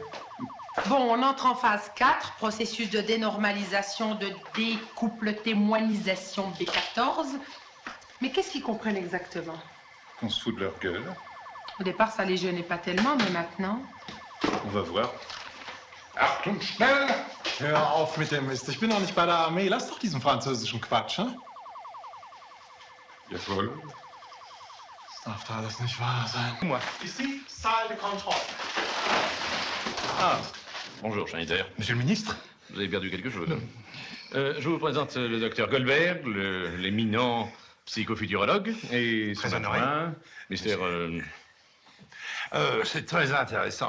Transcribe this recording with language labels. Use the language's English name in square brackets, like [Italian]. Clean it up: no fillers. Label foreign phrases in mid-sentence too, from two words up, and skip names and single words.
[French] Bon, on entre en phase 4, processus de dénormalisation, de découpletémoinisation B14. Mais qu'est-ce qu'ils comprennent exactement? Qu'on se fout de leur gueule. Au départ, ça les gênait pas tellement, mais maintenant... On va voir. [German] Achtung, schnell! Hör auf mit dem Mist. Ich bin noch nicht bei der Armee. Lass doch diesen französischen Quatsch, hein? Jawohl. Das darf doch alles nicht wahr sein. [French] Moi, ici, salle de contrôle. Ah, bonjour, Schneider. Monsieur le ministre? Vous avez perdu quelque chose. Je vous présente le docteur Goldberg, l'éminent psychofuturologue, et son Très honoré. adjoint, Mr. C'est très intéressant.